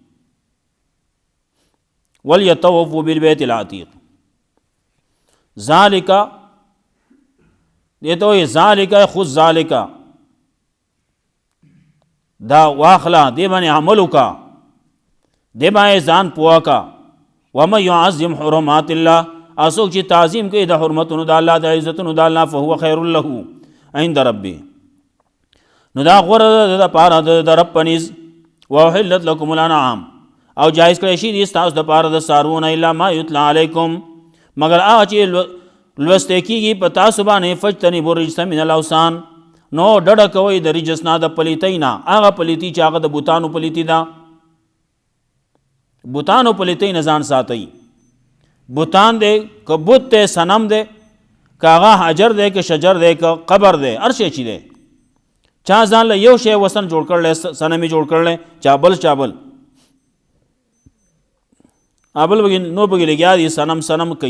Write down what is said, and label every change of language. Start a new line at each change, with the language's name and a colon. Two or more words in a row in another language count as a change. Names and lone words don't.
Arabic: ولیطوفوا بالبیت العتیق،
Pashto: ذالک دیته وایي ذالک خذ ذالک، دا واخله دې باندې عمل وکړه، دې باندې ځان پوه کړه.
Arabic: ومن يعظم حرمات الله،
Pashto: څوک چې تعظیم کوي د حرمتونو د الله، د عزتونو د الله،
Arabic: فهو خیر له عند ربه،
Pashto: نو دا غوره ده د پاره د رب په نزد.
Arabic: واحلت لكم الانعام،
Pashto: او جایز کړی شي دي ستاسو د پاره د څاروونه،
Arabic: الا ما یتلا علیکم،
Pashto: مگر هغه چې لوستی کېږي په تاسو باندې.
Arabic: فاجتنبوا الرجس من الاوثان،
Pashto: نو ډډه کوئ د رجس نه، د پلیتۍ نه، هغه پلیتي چې هغه د بوتانو پلیتي ده، بوتانو پلیتۍ نه ځان ساتئ. بوتان دی که بت دی، صنم دی، که هغه حجر دی، که شجر دی، که قبر دی، هر شی چې دی، چا ځان له یو شی وسن جوړ کړلی، صنم یې جوړ کړلی، چابل ابل نو پکې لګیا دي صنم کوي.